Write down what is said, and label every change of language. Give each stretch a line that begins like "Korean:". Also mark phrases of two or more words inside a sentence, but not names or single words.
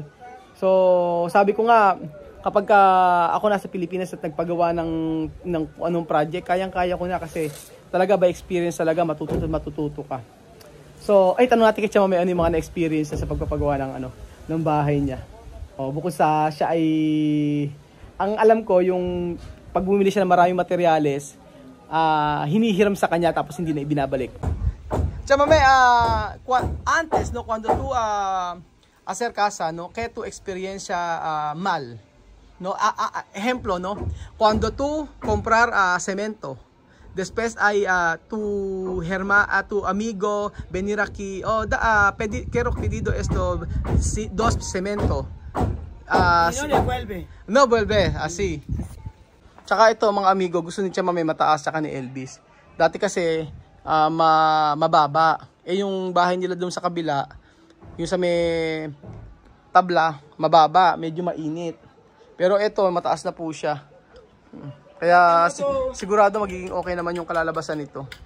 Filipino: So, sabi ko nga, kapag ako nasa Pilipinas at nagpagawa ng anong project, kayang-kaya ko na kasi talaga
English: by experience
Filipino: talaga matututo ka. So, tanong natin kay Tia Mame ano yung mga na-experience sa pagpapagawa ng bahay niya. Bukod sa siya ay, ang alam ko yung pag bumili siya ng maraming materyales, hinihiram sa kanya tapos hindi na ibinabalik.
Spanish: Tia Mame, antes cuando tú hacer casa, que tu experiencia mal. Ejemplo, cuando tú comprar cemento, después hay tu amigo venir aquí, quiero pedido esto, 2 cemento. No vuelve, así.
Filipino: Tsaka ito mga amigo, gusto ni Tia Mame mataas tsaka ni Elvis. Dati kasi mababa. Yung bahay nila doon sa kabila, yung sa may tabla, mababa, medyo mainit. Pero ito, mataas na po siya. Kaya sigurado magiging okay naman yung kalalabasan nito.